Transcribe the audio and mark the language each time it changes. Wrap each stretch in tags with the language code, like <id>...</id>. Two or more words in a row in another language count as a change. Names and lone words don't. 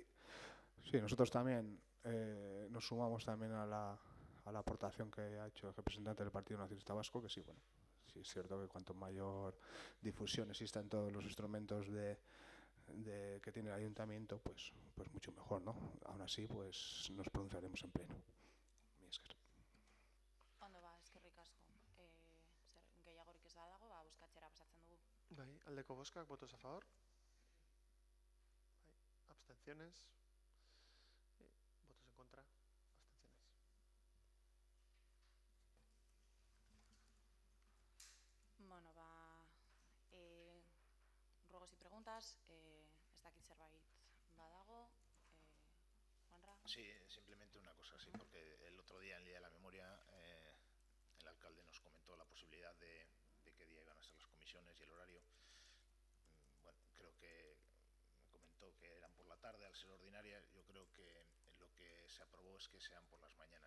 <es>Sí, nosotros también nos sumamos también a la aportación que ha hecho el representante del Partido Nacionalista Vasco, que sí, bueno, sí es cierto que cuanto mayor difusión exista en todos los instrumentos que tiene el ayuntamiento, pues mucho mejor, ¿no? Aún así, pues nos pronunciaremos en pleno.</es> <eu>Ondo ba, eskerrik asko. Gehiagorik ez badago, bozkatzera pasatzen dugu. Bai, aldeko bozkak,</eu> <es>votos a favor. Bai, abstenciones. Votos en contra. Abstenciones. Bueno, ruegos y preguntas.</es> <eu>Ez dakit zerbait badago. Juanra.</eu> <es>Sí, simplemente una cosa, sí, porque el otro día en el Día de la Memoria el alcalde nos comentó la posibilidad de qué día iban a ser las comisiones y el horario. Bueno, creo que me comentó que eran por la tarde al ser ordinaria. Yo creo que lo que se aprobó es que sean por las mañanas.</es>